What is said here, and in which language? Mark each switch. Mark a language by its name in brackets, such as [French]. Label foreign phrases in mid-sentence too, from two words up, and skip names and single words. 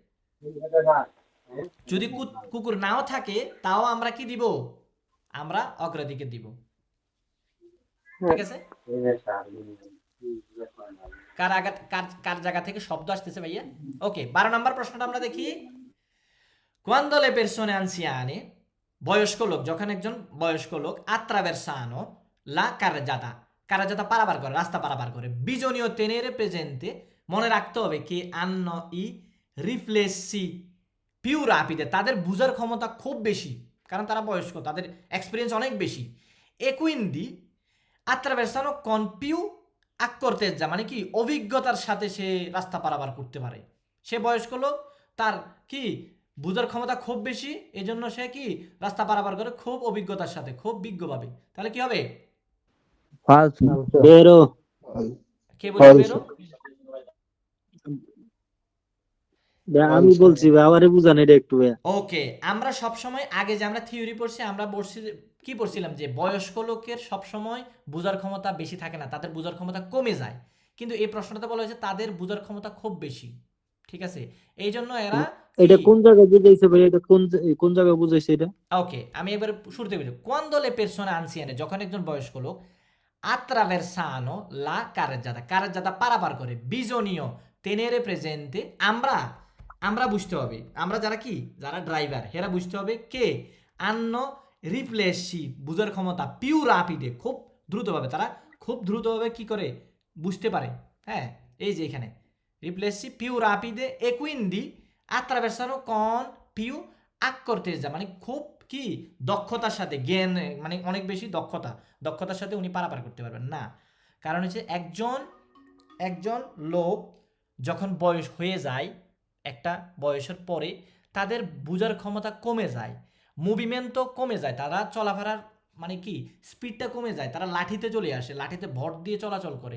[Bangla] যদি কুকুর নাও থাকে তাও আমরা কি দিব? আমরা অগ্রাধিকার দিব, ঠিক আছে? কার জায়গা থেকে শব্দ আসতেছে ভাইয়া? ওকে, 12 নম্বর প্রশ্নটা আমরা দেখি। [Italian] Quando le persone anziane, [Bangla] বয়স্ক লোক, যখন একজন বয়স্ক লোক [Italian] attraversano la carreggiata [Bangla] পারাপার করে, রাস্তা পারাপার করে, [Italian] bisogna tenere presente, [Bangla] মনে রাখতে হবে কি [Italian] hanno i riflessi più rapide, [Bangla] তাদের বুঝার ক্ষমতা খুব বেশি, কারণ তারা বয়স্ক, তাদের এক্সপিরিয়েন্স অনেক বেশি। [Italian] e quindi attraversano con più accortezza, [Bangla] মানে কি অভিজ্ঞতার সাথে সে রাস্তা পারাপার করতে পারে। সে বয়স্ক লোক, তার কি বুঝার ক্ষমতা খুব বেশি, এজন্য সে কি রাস্তা পারাপার করে খুব অভিজ্ঞতার সাথে, খুব বিজ্ঞভাবে। তাহলে কি হবে? [Italian] falso, vero, [Bangla] কে বলছে বেরো? আমি বলছি আমারে বুঝান এটা একটু। ওকে, আমরা সব সময় আগে যে আমরা থিওরি পড়ছি, আমরা কি পড়ছিলাম যে বয়স্ক লোকের সব সময় বুঝার ক্ষমতা বেশি থাকে না, তাদের বুঝার ক্ষমতা কমে যায়। কিন্তু এই প্রশ্নটাতে বলা হয়েছে তাদের বুঝার ক্ষমতা খুব বেশি, ঠিক আছে? এই জন্য এরা এটা কোন জায়গায় বুঝাইছে ভাই? এটা কোন জায়গায় বুঝাইছে এটা? ওকে, আমি একবার শুরুতে বলি। [Italian] quando le persone anziane, [Bangla] যখন একজন বয়স্ক লোক [Italian] attraversano la carreggiata [Bangla] পারাপার করে, [Italian] bisogna tenere presente, [Bangla] আমরা বুঝতে হবে, আমরা যারা ড্রাইভার হেরা বুঝতে হবে কে [Italian] hanno riflessi, [Bangla] বুঝার ক্ষমতা [Italian] più rapide, [Bangla] খুব দ্রুতভাবে, তারা খুব দ্রুতভাবে কি করে বুঝতে পারে। হ্যাঁ, এই যে এখানে [Italian] riflessi più rapide e quindi attraversano con più accortezza, [Bangla] মানে খুব কি দক্ষতার সাথে জ্ঞান, মানে অনেক বেশি দক্ষতার সাথে উনি পারাপার করতে পারবেন না। কারণ হচ্ছে একজন লোক যখন বয়স হয়ে যায়, একটা বয়সের পরে তাদের বোঝার ক্ষমতা কমে যায়, মুভমেন্টও কমে যায়, তারা চলাফেরার মানে কি স্পিডটা কমে যায়, তারা লাঠিতে চলে আসে, লাঠিতে ভর দিয়ে চলাচল করে।